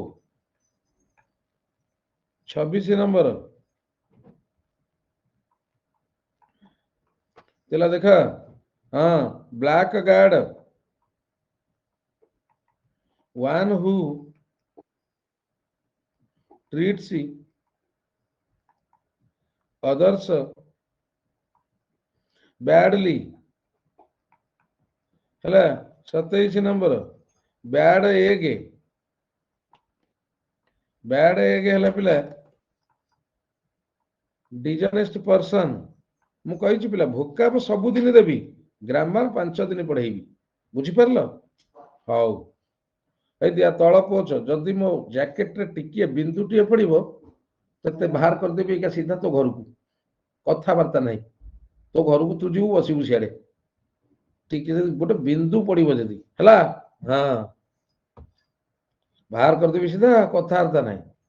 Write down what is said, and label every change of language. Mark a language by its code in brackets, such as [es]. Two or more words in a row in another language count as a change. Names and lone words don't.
[en] 26 ନମ୍ବର [or] ପିଲା ଦେଖ, ହଁ [en] black guard, one who treats others badly ହେଲା 27 नंबर bad egg [or] ହେଲା ପିଲା [en] dishonest person [or] ମୁଁ କହିଛି ପିଲା ଭୋକାବ ସବୁଦିନ ଦେବି ଗ୍ରାମାର 5 ଦିନ ପଢେଇବି ବୁଝିପାରିଲ ହଉ ଏଇ ଦିଆ ତଳ ପୋଛ ଯଦି ମୋ ଜ୍ୟାକେଟରେ ଟିକିଏ ବିନ୍ଦୁଟିଏ ପଡିବ ତତେ ବାହାର କରିଦେବି ଏକା ସିଧା ତୋ ଘରକୁ କଥାବାର୍ତ୍ତା ନାହିଁ ତୋ ଘରକୁ ତୁ ଯିବୁ ବସିବୁ ସିଆଡେ ଟିକେ ଗୋଟେ ବିନ୍ଦୁ ପଡିବ ଯଦି ହେଲା ହଁ ବାହାର କରିଦେବି ସିଧା କଥାବାର୍ତ୍ତା ନାହିଁ